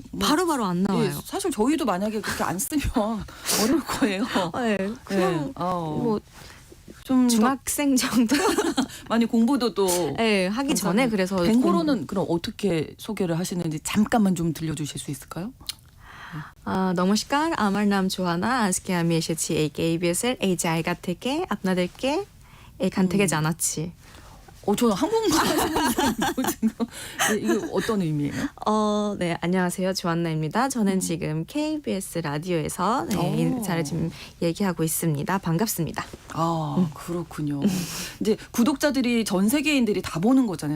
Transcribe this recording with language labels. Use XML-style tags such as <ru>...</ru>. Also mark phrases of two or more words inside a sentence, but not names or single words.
<ko>바로바로 안 나와요. 사실 저희도 만약에 그렇게 안 쓰면 어려울 거예요. 그냥 뭐 좀 중학생 정도 많이 공부도 또 하기 전에 그래서 벵골어는 그럼 어떻게 소개를 하시는지 잠깐만 좀 들려주실 수 있을까요?</ko> <bn>नमस्कार, আমার নাম জোয়ানা। আজকে আমি এসেছি এই KBSের এই জায়গা থেকে আপনাদেরকে এখান থেকে জানাচ্ছি।</bn> <ko>저는 한국말 지금 이게 어떤 의미예요? 네, 안녕하세요. 조안나입니다. 저는 지금 KBS 라디오에서 인사를 지금 얘기하고 있습니다. 반갑습니다. 그렇군요. 이제 구독자들이 전 세계인들이 다 보는 거잖아요.</ko>